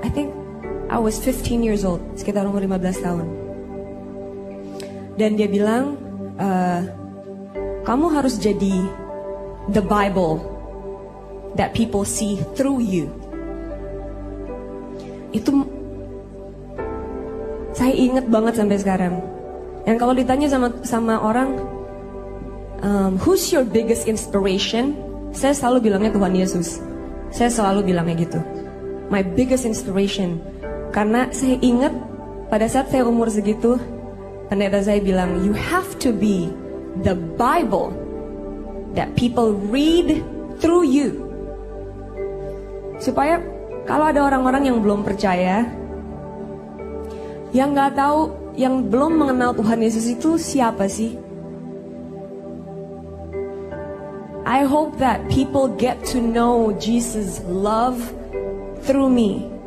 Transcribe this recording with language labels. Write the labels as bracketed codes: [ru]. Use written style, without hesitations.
[en] I think I was 15 years old, [id] sekitar umur 15 tahun. Dan dia bilang, kamu harus jadi [en] the Bible that people see through you. [id] Itu saya ingat banget sampai sekarang. Dan kalau ditanya sama orang, [en] who's your biggest inspiration? [id] Saya selalu bilangnya Tuhan Yesus. Saya selalu bilangnya gitu. [en] My biggest inspiration. [id] Karena saya ingat pada saat saya umur segitu, pendeta saya bilang, [en] you have to be the Bible that people read through you. [id] Supaya kalau ada orang-orang yang belum percaya, yang gak tahu, yang belum mengenal Tuhan Yesus itu siapa sih? [en] I hope that people get to know Jesus' love through me.